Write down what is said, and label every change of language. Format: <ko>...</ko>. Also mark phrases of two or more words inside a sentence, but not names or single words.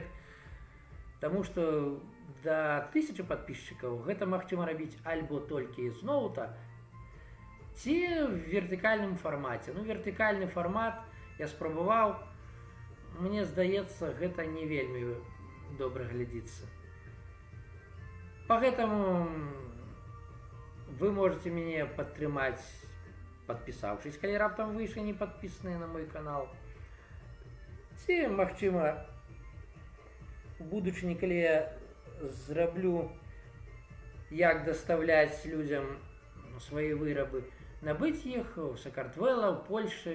<be>Таму што да 1000 подписчикаў гэта магчыма рабіць альбо толькі з ноута, ці в вертыкальным фармаце. Ну, вертыкальны фармат я спрабаваў. Мне здаецца, гэта не вельмі добра глядзіцца.</be> <ru>Поэтому вы можете</ru> <be>мяне падтрымаць, падпісаўшись, калі раптам вы яшчэ не падпісаныя на мой канал. Ці, магчыма, у будучыні, калі я зраблю, як даставляць людзям свае вырабы, набыць іх у Сакартвела, у Польшы.</be>